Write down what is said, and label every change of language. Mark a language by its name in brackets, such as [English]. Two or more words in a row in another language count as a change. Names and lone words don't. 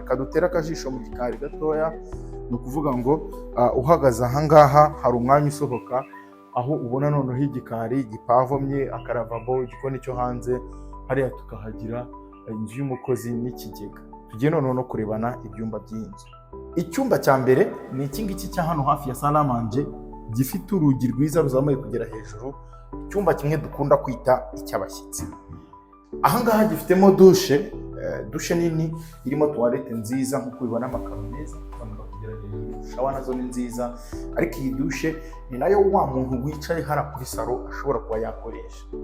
[Kinyarwanda] Reka dutere akajisho mu gikari gatoya. Ni ukuvuga ngo uhagaze ahangaha hari umwanya usohoka, aho ubona noneho igikari gipavomye, akaravabo, igikoni cyo hanze. Hariya tukahagira inzu y'umukozi n'ikigega. Tugiye noneho no kurebana ibyumba by'inzu. Icyumba cya mbere ni iki ngiki cya hano hafi ya [French] sala à manger, [Kinyarwanda] gifite urugi rwiza ruzamuye kugera hejuru. Icyumba kimwe dukunda kwita icy'abashyitsi. Ahangaha gifitemo dushe nini irimo toilette nziza, nkuko ubibona amakaro meza kumanuka kugera hejuru. Shawa nazo ni nziza, ariko iyi dushe ni nayo wa muntu wicaye hara kuri salo ashobora kuba yakoresha.